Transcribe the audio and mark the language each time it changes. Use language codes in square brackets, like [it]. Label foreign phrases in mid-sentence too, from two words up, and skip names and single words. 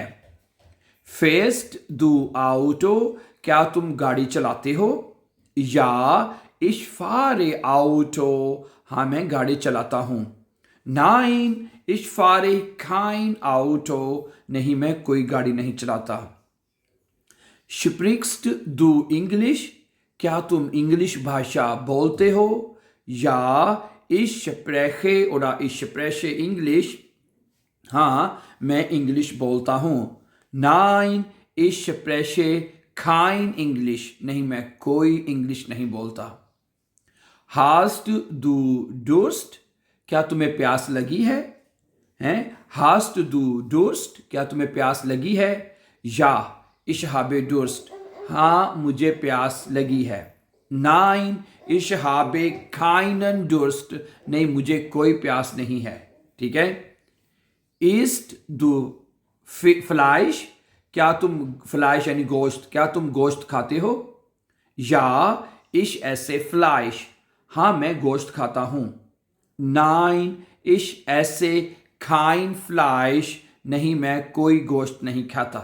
[de] Fährst du Auto? [hi] क्या तुम गाड़ी चलाते हो? [de] या ich fahre Auto. [hi] हाँ, मैं गाड़ी चलाता हूँ. [de] Nein, ich fahre kein Auto. [hi] नहीं, मैं कोई गाड़ी नहीं चलाता. [de] Sprichst du English? [hi] क्या तुम इंग्लिश भाषा बोलते हो? [de] या ich spreche oder ich spreche English. [hi] हाँ, मैं इंग्लिश बोलता हूँ. [de] Nein, ich spreche kein English. [hi] नहीं, मैं कोई इंग्लिश नहीं बोलता. [de] Hast du Durst? [hi] क्या तुम्हें प्यास लगी है? हैं? [de] Hast du Durst? [hi] क्या तुम्हें प्यास लगी है? [de] या ich habe Durst. [hi] हाँ, मुझे प्यास लगी है. [de] Nein, ich habe keinen Durst. [hi] नहीं, मुझे कोई प्यास नहीं है. ठीक है. [de] Isst du Fleisch, [hi] क्या तुम फ्लाइश यानी गोश्त, क्या तुम गोश्त खाते हो? [de] Ja ich esse Fleisch, [hi] हाँ मैं गोश्त खाता हूं। [de] Nein ich esse kein Fleisch, [hi] नहीं मैं कोई गोश्त नहीं खाता।